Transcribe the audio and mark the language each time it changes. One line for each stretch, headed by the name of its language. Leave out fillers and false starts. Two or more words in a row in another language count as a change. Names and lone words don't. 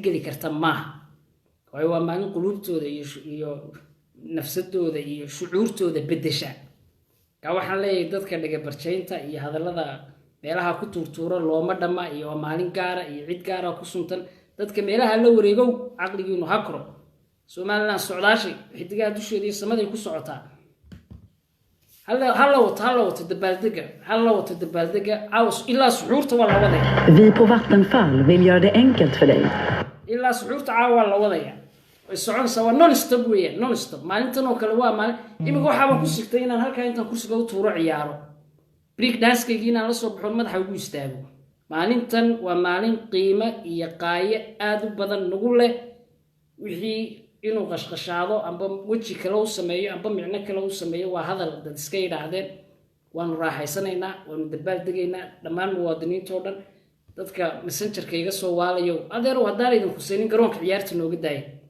Somali: geli karta maaha waayo waa maalin quluubtooda iyo nafsadooda iyo shucuurtooda bedesha ka waxaan leeyahay dadka dhagabarjaynta iyo hadallada meelaha ku tuurtuura looma dhama iyo waa maalin gaara iyo cid gaara ku suntan dadka meelaha la wareegow caqligiinu ha koro somaliland socdaashay xidigaha dusheeda iyo samaday ku socotaa halla wato dabaaldega caws ilaa suxuurta waa la wadaya
Swedish: Vi på Vattenfall vill göra det enkelt för dig.
Somali: ilaa suxuurta caawa waa la wadaya way soconaysaa waa non-stop weeyaan non-stop maalintan oo kale waa maalin imika waxaabaan ku sigtay inaan halkaa intaan kursiga u tuuro ciyaaro break dancekeygii inaan la soo baxoon madaxa ugu istaago maalintan waa maalin qiimo iyo qaayo aada u badan nagu leh wixii inuu qashqashaado amba weji kale u sameeyo amba micno kale u sameeyo waa hadal dad iska yidhaahdeen waanu raaxaysanaynaa waanu dabaaldegaynaa dhammaan muwaadiniinta oo dhan dadka messengerka iga soo waalayo adeerow haddaan idin khuseynin garoonka ciyaarta nooga daaya